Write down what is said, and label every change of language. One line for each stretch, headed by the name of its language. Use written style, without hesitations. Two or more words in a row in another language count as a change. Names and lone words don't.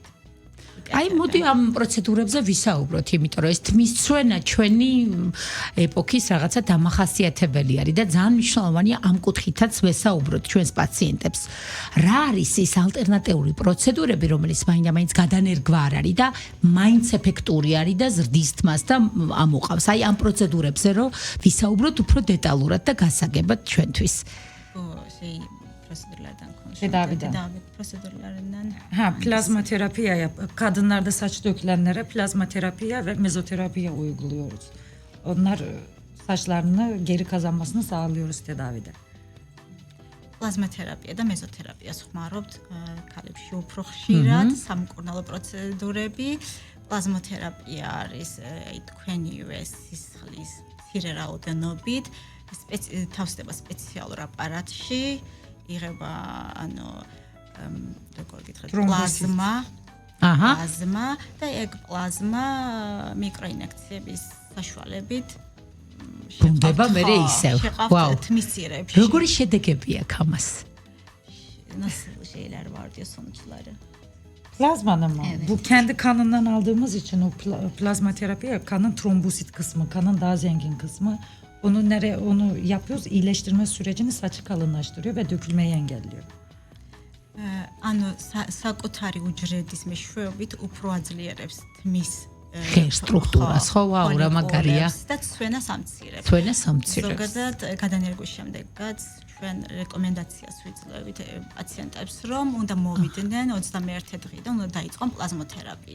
Georgian: აი მოდი ამ პროცედურებზე ვისაუბროთ, იმიტომ რომ ეს თმისცვენა ჩვენი ეპოქის რაღაცა დამახასიათებელი არის და ძალიან მნიშვნელოვანია ამ კუთხითაც ვესაუბროთ ჩვენს პაციენტებს. რა არის ის ალტერნატიული პროცედურები, რომელიც მაინც გადანერგვა არ არის და მაინც ეფექტური არის და ზრდის თმას და ამოყავს. აი ამ პროცედურებზე რომ ვისაუბროთ უფრო დეტალურად და გასაგებად ჩვენთვის.
Turkish: Tedavi prosedürlerinden. Plazma terapiye kadınlarda saç dökülenlere plazma terapiye ve mezoterapiye uyguluyoruz. Onlar saçlarını geri kazanmasını sağlıyoruz tedavide.
Georgian: Plazma terapiya და mezoterapiას ხმარობთ ქალებში უფრო ხშირად სამკურნალო პროცედურები. Plazmoterapia არის თქვენივე სისხლის მცირე რაოდენობით თავსდება სპეციალურ აპარატში. იღება ანუ როგორ გითხრათ პლაზმა და ეგ პლაზმა მიკროინექციების საშუალებით ბრუნდება მერე ისევ. ვაუ. თმისცირებში. როგორი შედეგები აქვს amaz?
Turkish: Nasıl şeyler var diyor sonuçları. Plazmanın mı? Evet. Bu kendi kanından aldığımız için o plazma terapi kanın trombosit kısmı, kanın daha zengin kısmı. Onu yapıyoruz, iyileştirme sürecini saçı kalınlaştırıyor ve dökülmeyi engelliyor.
Georgian: ანუ საკუთარი უჯრედის მეშვეობით უფრო აძლიერებს თმის სტრუქტურას, ხო, ვაუ, რა მაგარია. და ცვენას ამცირებს. ცვენას ამცირებს. ზოგადად გადანერგვის შემდეგაც ჩვენ რეკომენდაციას ვიძლევით პაციენტებს, რომ უნდა მოვიდნენ 21 დღიდან უნდა დაიწყონ პლაზმოთერაპია.